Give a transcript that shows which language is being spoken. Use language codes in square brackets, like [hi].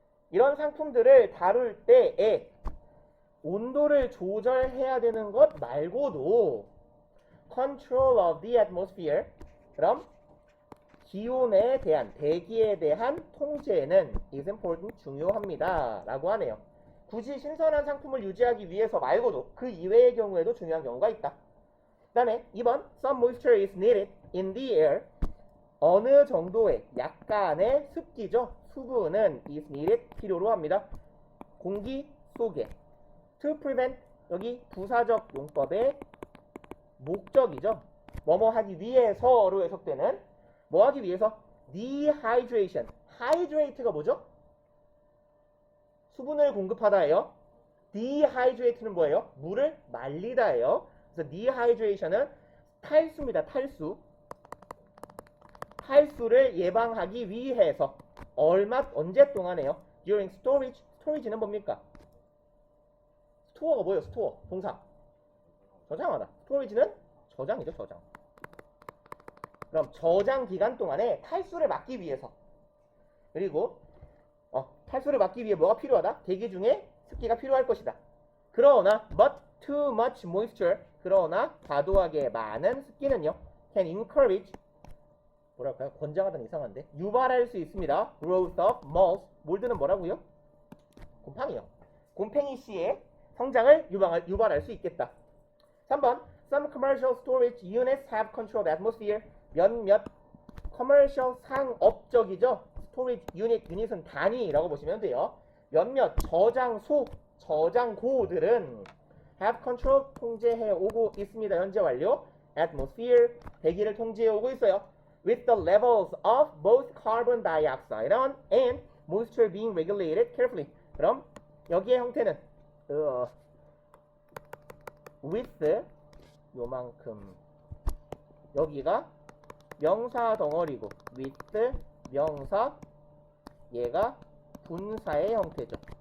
[ko] 이런 상품들을 다룰 때에 온도를 조절해야 되는 것 말고도 [en] control of the atmosphere. [ko] 그럼 기온에 대한, 대기에 대한 통제는 [en] is important, [ko] 중요합니다 라고 하네요. 굳이 신선한 상품을 유지하기 위해서 말고도 그 이외의 경우에도 중요한 경우가 있다. 그 다음에 2번 [en] some moisture is needed in the air. [ko] 어느 정도의 약간의 습기죠. 수분은 [en] is needed, [ko] 필요로 합니다. 공기 속에. [en] to prevent, [ko] 여기 부사적 용법의 목적이죠. 뭐뭐 하기 위해서로 해석되는, 뭐 하기 위해서? dehydration. hydrate가 뭐죠? 수분을 공급하다예요. dehydrate는 뭐예요? 물을 말리다예요. 그래서 dehydration은 탈수입니다. 탈수. 탈수를 예방하기 위해서 언제 동안에요? [en] during storage. [ko] storage는 뭡니까? 스토어가 뭐예요? 스토어. 동사. 저장하다. storage는 저장이죠. 저장. 그럼 저장 기간 동안에 탈수를 막기 위해서. 그리고 탈수를 막기 위해 뭐가 필요하다? 대기 중에 습기가 필요할 것이다. 그러나 [en] but too much moisture. [ko] 그러나 과도하게 많은 습기는요. [en] can encourage, [ko] 뭐랄까요? 권장하다는 이상한데. 유발할 수 있습니다. [en] growth of moles. [ko] 몰드는 뭐라고요? 곰팡이요. 곰팡이 씨의 성장을 유발할 수 있겠다. 3번 [en] some commercial storage units have controlled atmosphere. [ko] 몇몇 커머셜 상업적이죠. 스토리지 유닛은 단위라고 보시면 돼요. 몇몇 저장소, 저장고들은 [en] have control, [ko] 통제해 오고 있습니다. 현재 완료. atmosphere, 대기를 통제해 오고 있어요. [en] with the levels of both carbon dioxide and moisture being regulated carefully. [ko] 그럼 여기의 형태는 with 요만큼, 여기가 명사 덩어리고 with 명사, 얘가 분사의 형태죠.